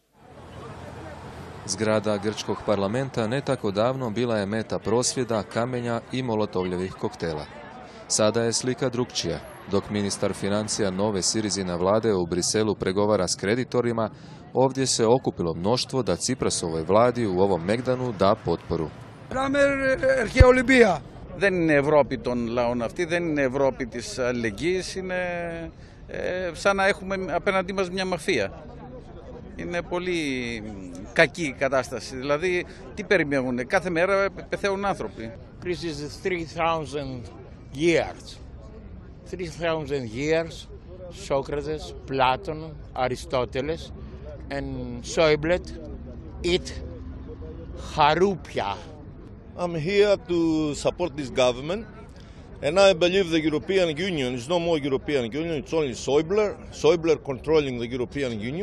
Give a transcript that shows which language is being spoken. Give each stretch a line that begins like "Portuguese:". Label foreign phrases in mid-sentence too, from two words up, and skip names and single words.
Croatian: Zgrada grčkog parlamenta ne tako davno bila je meta prosvjeda, kamenja i molotovljevih koktela. Sada je slika drukčija. Dok ministar financija nove Sirizine vlade u Briselu pregovara s kreditorima, ovdje se okupilo mnoštvo da Tsiprasovoj vladi u ovom Megdanu da potporu.
Greek: Δεν είναι Ευρώπη των λαών αυτή, δεν είναι Ευρώπη της αλληλεγγύης, είναι σαν να έχουμε απέναντί μας μια μαφία. Είναι πολύ κακή η κατάσταση, δηλαδή τι περιμένουν, κάθε μέρα πεθαίνουν άνθρωποι.
English: Greece is 3,000 years. 3,000 years, Socrates, Platon, Aristoteles and Schäuble eat haroupia. I'm here to support this government, and I believe the European Union is no more European Union, it's only Schäuble controlling the European Union.